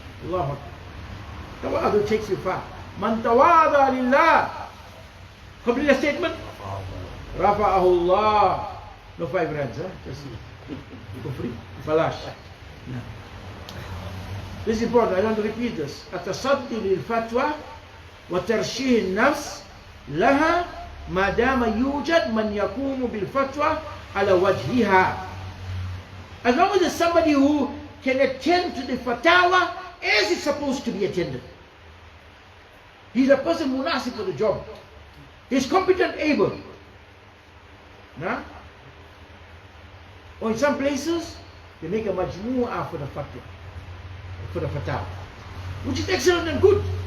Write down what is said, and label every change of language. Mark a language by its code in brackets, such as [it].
[en] Allahu Akbar. Tawadu takes you far. Man tawada lillah. Complete a statement. Rafa'ahu Allah. No 5 rands, huh? Just for free. Falash. No. This is important. I want to repeat this. [ar] التصدي للفتوى وترشيح النفس لها ما دام يوجد من يقوم بالفتوى على وجهها. [en] As long as there's somebody who can attend to the fatawa as it's supposed to be attended. He's a person munasib for the job. He's competent, able. Nah? Or in some places, they make a majmu'ah for the fatwa, for the fatawa, which is excellent and good.